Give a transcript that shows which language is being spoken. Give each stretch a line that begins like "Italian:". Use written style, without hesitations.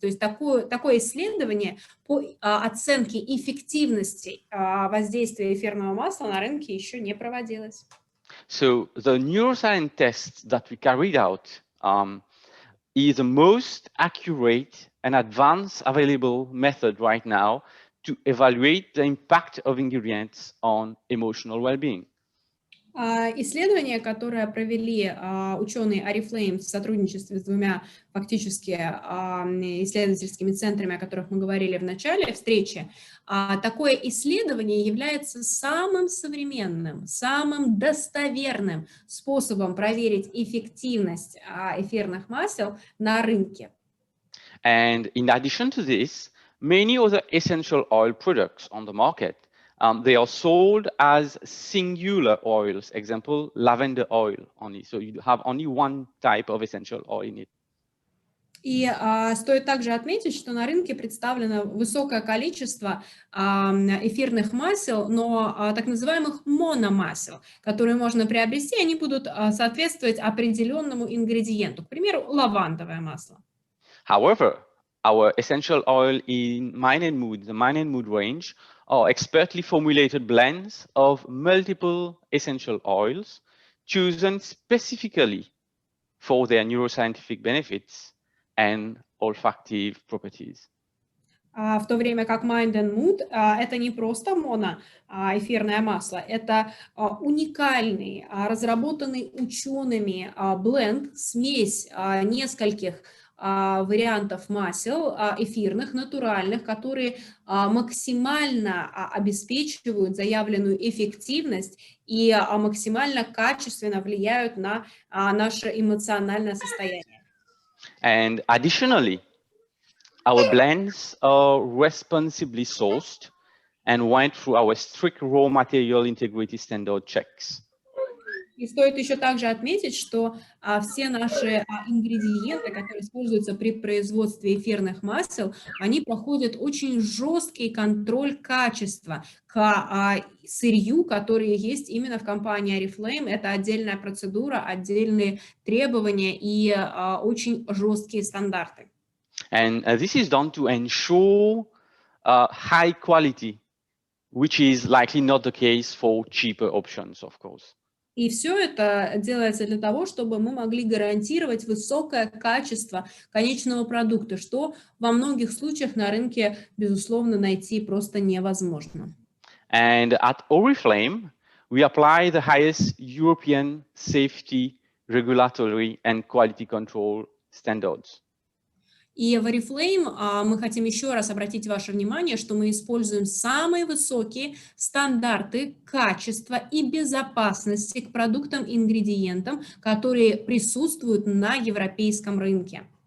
Russian: То есть такое исследование по оценке эффективности воздействия эфирного масла на рынке еще не проводилось.
English: So the neuroscience test that we carried out is the most accurate and advanced available method right now to evaluate the impact of ingredients on emotional well-being.
Russian: Исследование, которое провели ученые Oriflame в сотрудничестве с двумя фактически исследовательскими центрами, о которых мы говорили в начале встречи, такое исследование является самым современным, самым достоверным способом проверить эффективность эфирных масел на рынке.
English: And in addition to this, many other essential oil products on the market, they are sold as singular oils, example, lavender oil only. So you have only one type of essential oil in it.
Russian: И стоит также отметить, что на рынке представлено высокое количество эфирных масел, но так называемых мономасел, которые можно приобрести, они будут соответствовать определенному ингредиенту, к примеру, лавандовое масло.
English: However, our essential oil in MIND&MOOD, the MIND&MOOD range, are expertly formulated blends of multiple essential oils chosen specifically for their neuroscientific benefits and olfactive properties.
Russian: В то время как Mind&Mood это не просто моноэфирное масло, это уникальный, разработанный учеными бленд, смесь нескольких вариантов масел эфирных, натуральных, которые максимально обеспечивают заявленную эффективность и максимально качественно влияют на наше эмоциональное состояние.
English: And additionally, our blends are responsibly sourced and went through our strict raw material integrity standard checks.
Russian: И стоит еще также отметить, что все наши ингредиенты, которые используются при производстве эфирных масел, они проходят очень жесткий контроль качества к сырью, которые есть именно в компании Oriflame. Это отдельная процедура, отдельные требования и очень жесткие стандарты.
English: And this is done to ensure high quality, which is likely not the case for cheaper options, of course.
Russian: И все это делается для того, чтобы мы могли гарантировать высокое качество конечного продукта, что во многих случаях на рынке, безусловно, найти просто невозможно.
English: And at Oriflame, we apply the highest European safety, regulatory and quality control standards.
Russian: И в Oriflame мы хотим еще раз обратить ваше внимание, что мы используем самые высокие стандарты качества и безопасности к продуктам и ингредиентам, которые присутствуют на европейском рынке.